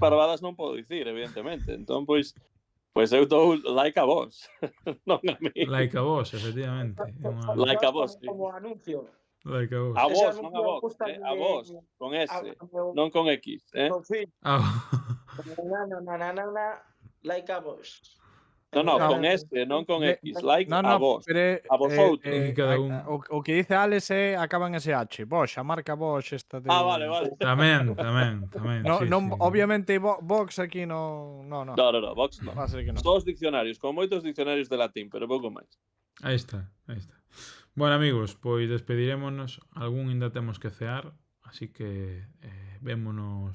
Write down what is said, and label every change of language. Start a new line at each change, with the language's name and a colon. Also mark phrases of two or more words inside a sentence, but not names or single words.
Galician: parvadas non podo dicir, evidentemente. Entón, pois eu dou like a vos, non a mí. Like a vos, efectivamente. Like a vos, sí. Como anuncio. Like a vos. A Ese vos, non a anuncio vos, gusta a vos, con S, non con X, meu fillo. Ah, Like a vos.
Spanish: No, No,
Galician: con S, non con X. Like
Spanish: No,
Galician: a
Spanish: no,
Galician: vos.
Spanish: pero A vosotros.
Galician: que cada un-
Spanish: o que dice Alex acaba en SH. Bosch, a marca Bosch esta de... Vale.
Galician: tamén.
Spanish: No, sí,
Galician: non,
Spanish: sí. obviamente Vox aquí no.
Galician: No, Vox non.
Spanish: Va a ser que no.
Galician: Só os diccionarios, con moitos diccionarios de latín, pero pouco máis. Aí está. Bueno, amigos, pois despedirémonos. Algún ainda temos que cear, así que vémonos.